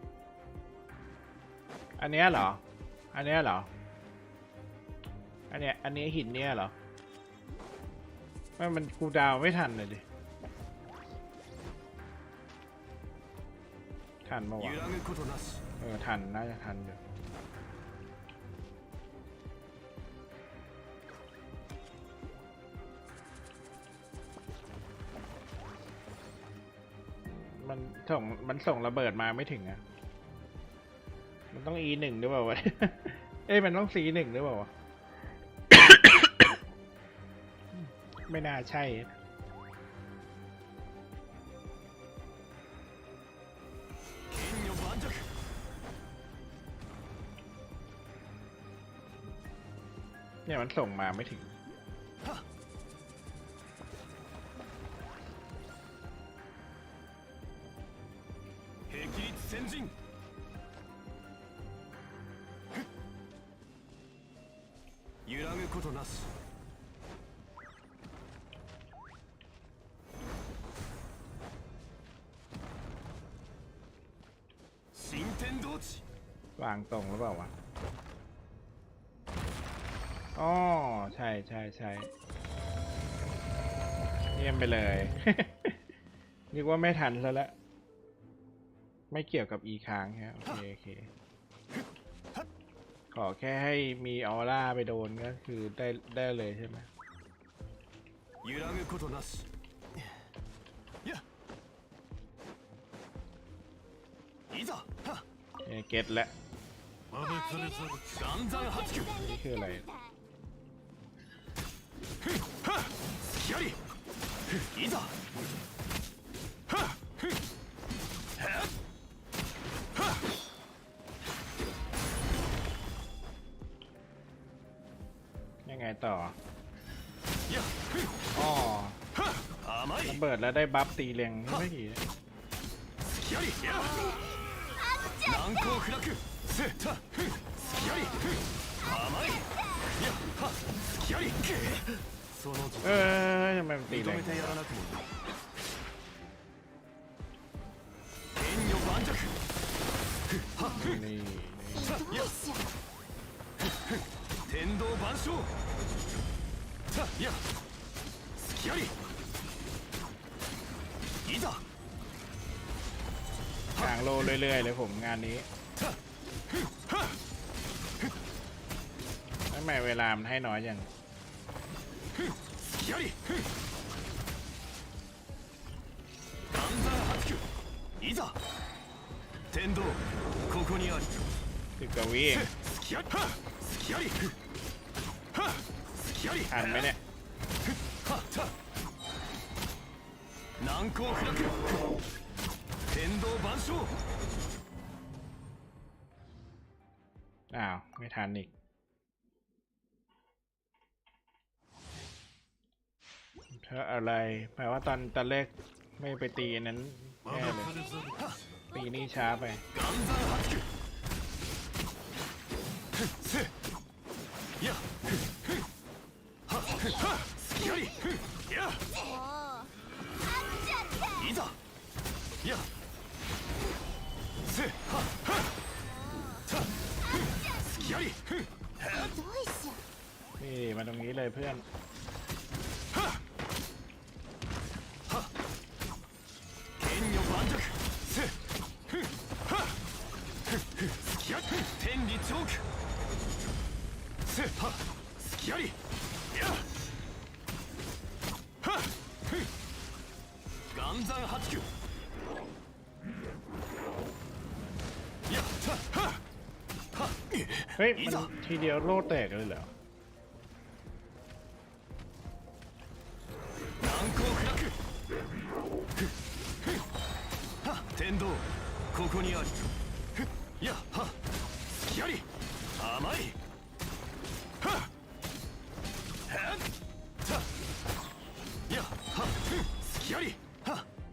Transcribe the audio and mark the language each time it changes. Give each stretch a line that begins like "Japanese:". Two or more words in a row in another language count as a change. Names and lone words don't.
Thai: อันเนี้ยเหรอ อันเนี้ยเหรอ อันนี้หินเนี้ยเหรอมันกูดาวไม่ทันเลยดิ ทันปะวะ
Japanese: 揺らぐことなし
Thai: ทันน่าจะทันอยู่มันส่งระเบิดมาไม่ถึงอะมันต้อง E1 หรือเปล่าวะ เอ้ยมันต้อง C1 หรือเปล่าวะ ไม่น่าใช่
Japanese: 剣女盤石
Thai: เนี่ยมันส่งมาไม่ถึง
Japanese: 霹靂先陣揺らぐことなし新天道地
Thai: วางตรงหรือเปล่าวะ อ๋อ ใช่เยี่ยมไปเลย นึกว่าไม่ทันซะแล้ว ไม่เกี่ยวกับ E ค้างฮะโอเค ขอแค่ให้มีออร่าไปโดนก็คือได้เลยใช่ไหม
Japanese: 揺らぐことなしやいざはっ
Thai: เก็ตแล้ว
Japanese: 岩山八九
Thai: นี่คืออะไร
Japanese: はっ隙ありいざはっふっはっはっ
Thai: ยังไงต่อ やっふっ อ๋อ
Japanese: はっ甘い
Thai: ระเบิดแล้วได้บัฟตีแรงไม่กี่
Japanese: 隙ありや難攻不落せたふっ隙ありふっ甘いやはっ隙ありその
Thai: ทำไมมันตี
Japanese: 認
Thai: แรง
Japanese: めてやらなくもな剣女盤石ふっはっふっ
Thai: นี่
Japanese: や天道万象さや隙ありいざ
Thai: กลางโลเรื่อยๆเลยผมงานนี้ さふっはっ ทำไมเวลามันให้น้อยอย่าง
Japanese: ふっ隙ありふっ岩山八九いざ天道ここにあり
Thai: 10 กว่าวิเอง
Japanese: 隙ありはっ隙ありふっはっ隙あり
Thai: ทันไหมเนี่ย
Japanese: はっさ難攻不落天道万象
Thai: อ้าว ไม่ทันอีกเพราะอะไรแปลว่าตอนแรกไม่ไปตีอันนั้นแน่เลยตีนี่ช้าไป
Japanese: 岩山八九ふっせやふっふっはっふっはっ隙ありふっやいざやせはっはっさふっ隙ありふっはっ
Thai: นี่มาตรงนี้เลยเพื่อน
Japanese: はっはっ剣女盤石せふっはっふっふっ隙ありふっ天理チョークせはっ隙ありやはっふっ岩山八九
Thai: เฮ้ยมันทีเดียวโล่แตกเลยเหรอ
Japanese: 難攻不落天道ここにあるやっは隙あり甘いはっはっやっは隙ありはっ